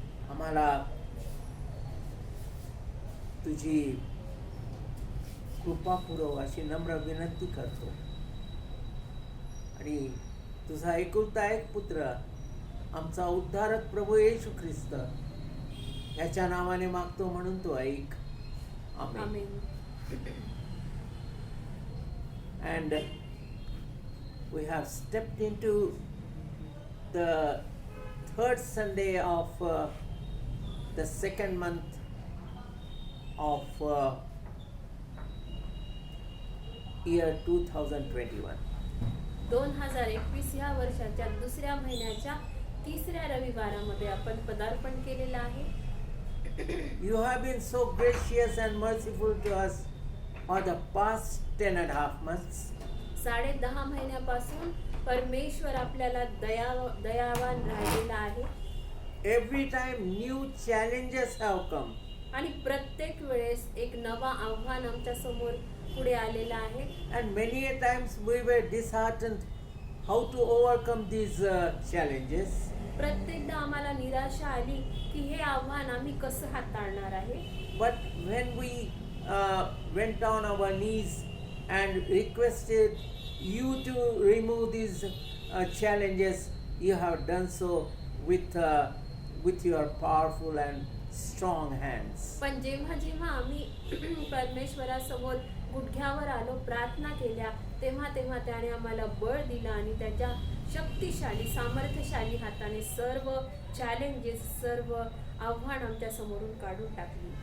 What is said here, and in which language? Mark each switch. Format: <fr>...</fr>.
<mr>आम्हाला तुझी कृपा पुरव, अशी नम्र विनंती करतो. आणि तुझा एकुलता एक पुत्र, आमचा उद्धारक प्रभू येशू ख्रिस्त याच्या नावाने मागतो म्हणून तो ऐक. आमेन.</mr> <en>And we have stepped into the third Sunday of the second month of year 2021.</en> <mr>2021 या वर्षाच्या दुसऱ्या महिन्याच्या तिसऱ्या रविवारामध्ये आपण पदार्पण केलेलं आहे.</mr> <en>You have been so gracious and merciful to us for the past 10.5 months.</en> <mr>10.5 महिन्यापासून परमेश्वर आपल्याला दयावान राहिलेला आहे.</mr> <en>every time new challenges have come.</en> <mr>आणि प्रत्येक वेळेस एक नवा आव्हान आमच्या समोर पुढे आलेलं आहे.</mr> <en>And many a times we were disheartened how to overcome these challenges.</en> <mr>प्रत्येकदा आम्हाला निराशा आली की हे आव्हान आम्ही कसं हाताळणार आहे.</mr> <en>But when we went on our knees and requested you to remove these challenges, you have done so with your powerful and strong hands.</en> <mr>पण जेव्हा जेव्हा आम्ही परमेश्वरासमोर गुडघ्यावर आलो, प्रार्थना केल्या, तेव्हा तेव्हा त्याने आम्हाला बळ दिलं आणि त्याच्या शक्तिशाली सामर्थ्यशाली हाताने सर्व चॅलेंजेस, सर्व आव्हान आमच्या समोरून काढून टाकली.</mr>